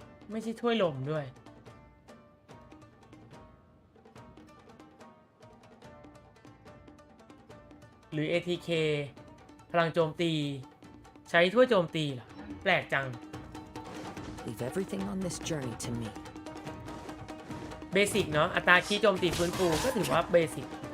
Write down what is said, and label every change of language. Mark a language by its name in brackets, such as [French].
[Thai] ไม่ใช่ถ้วยลมด้วยหรือ ATK พลังโจมตีใช้ถ้วยโจมตีเหรอแปลกจัง [English] Leave everything on this journey to me. [Thai] เบสิกเนาะอัตราคีโจมตีฟื้นฟูก็ถือว่าเบสิก